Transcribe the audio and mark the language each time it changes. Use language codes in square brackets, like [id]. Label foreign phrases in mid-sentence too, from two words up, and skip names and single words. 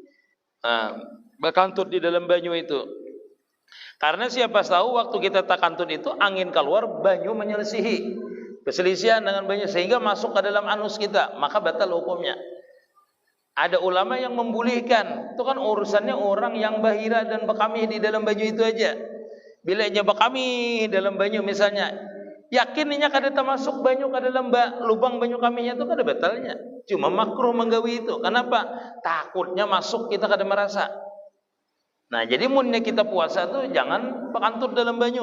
[bjn] Berkantut di dalam banyu itu. Karena siapa tahu waktu kita takantut itu angin keluar, banyu menyelisihi. [id] Perselisihan dengan banyu sehingga masuk ke dalam anus kita, maka batal hukumnya. Ada ulama yang membolehkan. [bjn] Itu kan urusannya orang yang bahira dan bekamih di dalam banyu itu aja. Bila dia bekamih dalam banyu misalnya, yakinnya kada termasuk banyu ke dalam lubang banyu kamihnya itu kada batalnya. Cuma makruh menggawi itu. Kenapa? Takutnya masuk kita kada merasa. Nah, jadi munnya kita puasa tuh jangan bekantut dalam banyu.